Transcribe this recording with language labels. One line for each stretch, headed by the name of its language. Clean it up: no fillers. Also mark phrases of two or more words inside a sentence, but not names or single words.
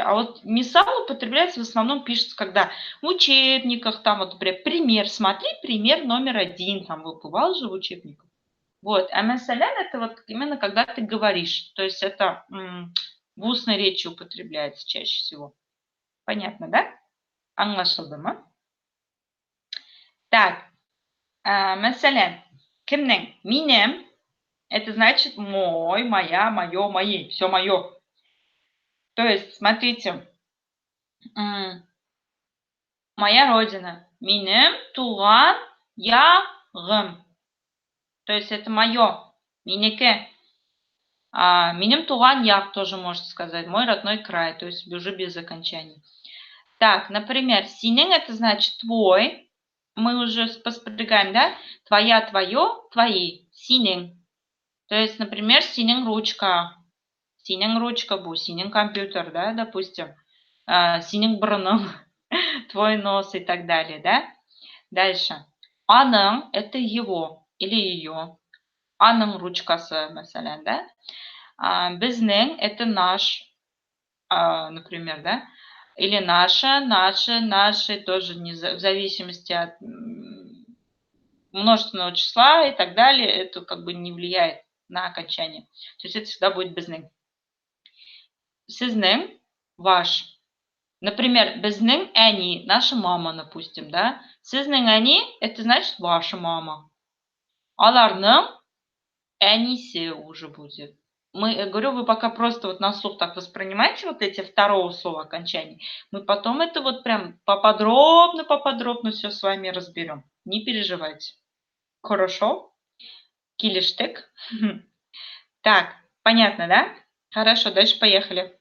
Russian: А вот мисал употребляется в основном, пишется, когда в учебниках, там вот, например, пример, смотри, пример номер 1, там бывал же в учебниках. Вот, а мәсәлән это вот именно когда ты говоришь, то есть это в устной речи употребляется чаще всего. Понятно, да? Аңлашылдымы? Так,
Tatar: мәсәлән, кемнең? Минем.
Russian: Это значит мой, моя, мое, мои. Все мое. То есть, смотрите, моя родина.
Tatar: Минем туган ягым.
Russian: То есть это мое.
Tatar: Минеке. Минем туган яг
Russian: тоже можете сказать. Мой родной край. То есть уже без окончаний. Так, например, синең это значит твой. Мы уже поспрягаем, да? Твоя, твое, твои. Синең. То есть, например,
Tatar: синең ручка. Синең ручка бу, синең компьютер,
Russian: да, допустим.
Tatar: Синең бурының,
Russian: твой нос и так далее, да? Дальше. Аның – это его или ее.
Tatar: Аның ручкасы, мәсәлән, да? Безнең –
Russian: это наш, например, да? Или наша, наши тоже не в зависимости от множественного числа и так далее. Это как бы не влияет на окончание. То есть это всегда будет безнең.
Tatar: Сезнең –
Russian: ваш. Например,
Tatar: безнең әни –
Russian: наша мама, допустим, да?
Tatar: Сезнең әни –
Russian: это значит ваша мама.
Tatar: Аларның әнисе
Russian: уже будет. Я говорю, вы пока просто вот на слух так воспринимаете вот эти второго слова окончания. Мы потом это вот прям поподробно все с вами разберем. Не переживайте. Хорошо? Килиштык. Так, понятно, да? Хорошо, дальше поехали.